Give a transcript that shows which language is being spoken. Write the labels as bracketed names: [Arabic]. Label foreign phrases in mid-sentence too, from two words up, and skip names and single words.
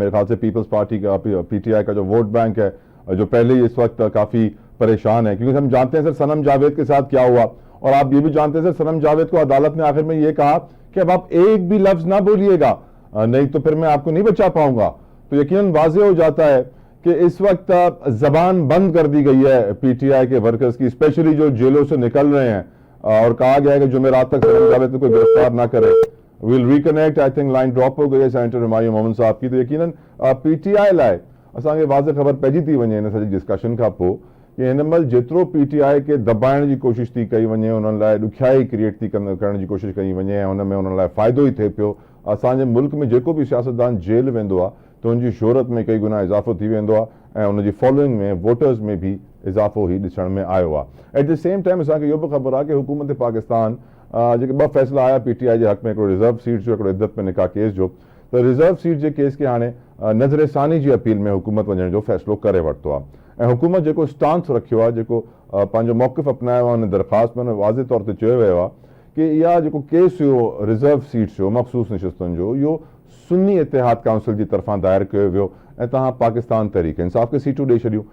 [Urdu] میرے خیال سے پیپلز پارٹی کا، پی ٹی آئی کا جو [English] vote bank [Urdu] ہے، جو پہلے ہی اس وقت کافی پریشان ہے، کیونکہ ہم جانتے ہیں سر صنم جاوید کے ساتھ کیا ہوا، اور آپ یہ بھی جانتے ہیں سر صنم جاوید کو عدالت نے آخر میں یہ کہا کہ اب آپ ایک بھی لفظ نہ بولیے گا، نہیں تو پھر میں آپ کو نہیں بچا پاؤں گا. تو یقیناً واضح ہو جاتا ہے کہ اس وقت زبان بند کر دی گئی ہے پی ٹی آئی کے ورکرز کی، اسپیشلی جو جیلوں سے نکل رہے ہیں، اور کہا گیا ہے کہ جمعرات تک صنم جاوید کو کوئی گرفتار نہ کرے. [English] will reconnect, I think line drop [Urdu] ہو گئی ہے سینیٹر ہمایوں محمد صاحب کی. [Sindhi] तो यकीनन पीटीआई लाए असांखे वाज़ेह ख़बर पइजी थी वञे इन सॼी डिस्कशन खां पोइ कि हिन महिल जेतिरो पीटीआई खे दबाइण जी कोशिशि थी कई वञे, उन्हनि लाइ ॾुखियाई क्रिएट थी करण जी कोशिशि कई वञे, ऐं हुन में उन्हनि लाइ फ़ाइदो ई थिए पियो। असांजे मुल्क में जेको बि सियासतदान जेल वेंदो आहे त उनजी शोहरत में कई गुना इज़ाफ़ो थी वेंदो आहे ऐं उनजी फॉलोइंग में, वोटर्स में भी इज़ाफ़ो ई ॾिसण में आयो आहे। [English] at the same time [Sindhi] असांखे इहो बि ख़बर आहे कि हुकूमत पाकिस्तान जेके 2 फ़ैसिला आया पीटीआई जे हक़ में, हिकिड़ो [English] reserve seat [Sindhi] जो, हिकिड़ो इद्दत में निकाह केस जो, त [English] reserve seat [Sindhi] जे केस खे हाणे नज़र सानी जी अपील में हुकूमत वञण जो फ़ैसिलो करे वरितो आहे। ऐं हुकूमत जेको स्टांस रखियो आहे, जेको पंहिंजो मौक़िफ़ अपनायो आहे उन दरख़्वास्त में, वाज़े तौर ते चयो वियो आहे कि इहा जेको केस हुयो [English] reserve seats [Sindhi] जो, मख़सूस निशिस्तुनि जो, इहो सुन्नी इतिहाद काउंसिल जी तरफ़ां दायर कयो वियो ऐं तव्हां पाकिस्तान तहरीक इंसाफ़ खे सीटूं ॾेई छॾियूं।